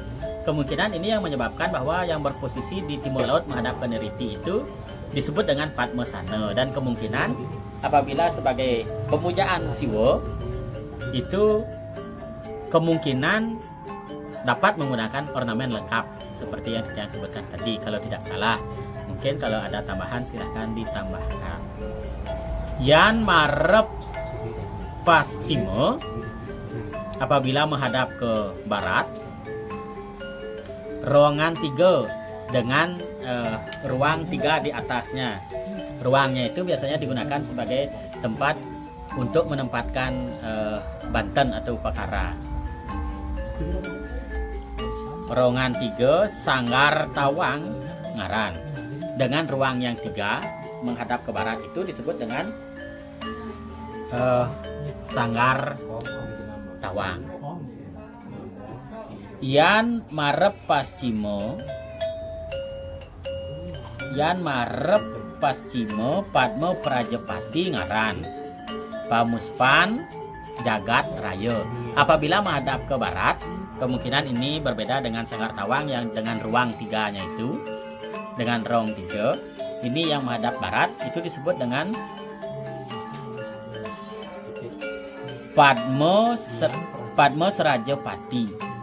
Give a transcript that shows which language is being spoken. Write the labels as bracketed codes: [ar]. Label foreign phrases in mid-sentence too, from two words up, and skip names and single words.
[id] Kemungkinan ini yang menyebabkan bahwa yang berposisi di timur laut menghadap ke Neriti itu disebut dengan Padmasana, dan kemungkinan apabila sebagai pemujaan Siwa itu kemungkinan dapat menggunakan ornamen lengkap seperti yang kita sebutkan tadi, kalau tidak salah. Mungkin kalau ada tambahan silahkan ditambahkan. [ban] Yan marep Paschima [id] apabila menghadap ke barat, ruangan 3 dengan ruang 3 di atasnya. Ruangnya itu biasanya digunakan sebagai tempat untuk menempatkan banten atau upakara. Ruangan 3 Sanggar Tawang ngaran. Dengan ruang yang 3 menghadap ke barat itu disebut dengan Sanggar Tawang. [ban] Yan marep Paschima, Padma Prajapati ngaran. Pamuspan Jagat Raya. [id] Apabila menghadap ke barat, kemungkinan ini berbeda dengan Sanggar Tawang yang dengan ruang 3-nya itu. Dengan ruang 3, ini yang menghadap barat itu disebut dengan Padma Serajapati.